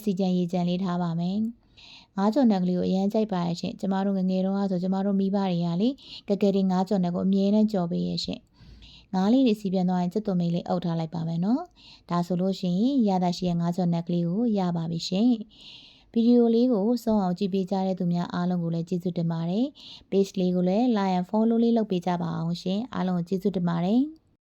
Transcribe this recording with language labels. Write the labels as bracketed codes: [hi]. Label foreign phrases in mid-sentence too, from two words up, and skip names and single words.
[my] စီကြံရေကြံလေးထားပါမယ်ငါးကြော်နက်ကလေးကိုအရန်ကြိုက်ပါရဲ့ရှင်ကျမတို့ငငယ်တုန်းကဆိုကျမတို့မိဘတွေကလေကကယ်တင်ငါးကြော်နက်ကိုအမြဲတမ်းကြော်ပေးရဲ့ရှင်ငါးလေးတွေစီပြန်သွားရင်ကြက်သွန်မေးလေးအုပ်ထားလိုက်ပါမယ်နော်ဒါဆိုလို့ရှိရင်ရတာရှိရဲ့ငါးကြော်နက်ကလေးကိုရပါပြီရှင်ဗီဒီယိုလေးကိုစုံအောင်ကြည့်ပေးကြတဲ့သူများအားလုံးကိုလည်းကျေးဇူးတင်ပါတယ် page လေးကိုလည်း [en] like and follow [my] လေးလုပ်ပေးကြပါအောင်ရှင်အားလုံးကိုကျေးဇူးတင်ပါတယ်